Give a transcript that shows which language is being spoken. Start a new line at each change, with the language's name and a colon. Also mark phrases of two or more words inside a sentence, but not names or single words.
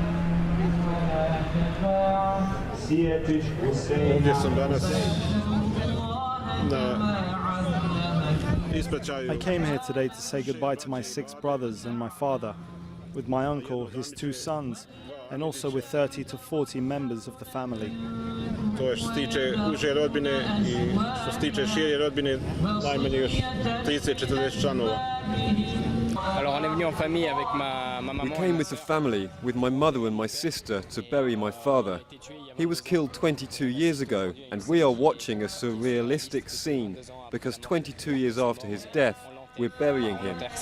Bosnian: Sijetić Husein. Ovdje sam danas na ispraćaju.
English: I came here today to say goodbye to my 6 brothers and my father, with my uncle, his 2 sons, and also with 30 to 40 members of the family.
Bosnian: To je što se tiče uže rodbine i što se tiče šire rodbine, najmanje još 30-40 članova.
English: We came with the family, with my mother and my sister, to bury my father. He was killed 22 years ago, and we are watching a surrealistic scene because 22 years after his death, we're burying him.